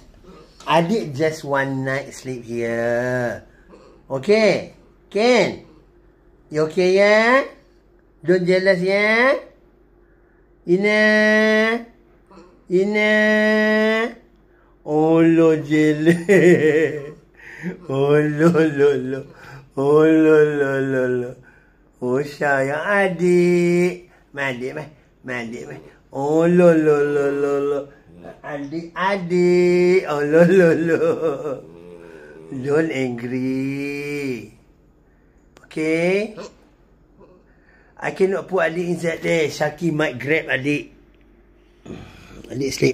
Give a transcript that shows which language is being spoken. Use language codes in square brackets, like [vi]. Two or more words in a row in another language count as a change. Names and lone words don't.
[en] Adik just one night sleep here. Okay? Can? You okay, yeah? Don't jealous, yeah? Ina. Oh, lo jealous. Oh, lo. Oh, lo. [ms] Oh, sayang adik. Mandi. Oh, lo. Adik. Oh, lo. [en] Don't angry. Okay? I cannot put adik inside there. Shaki might grab adik. Adik sleep.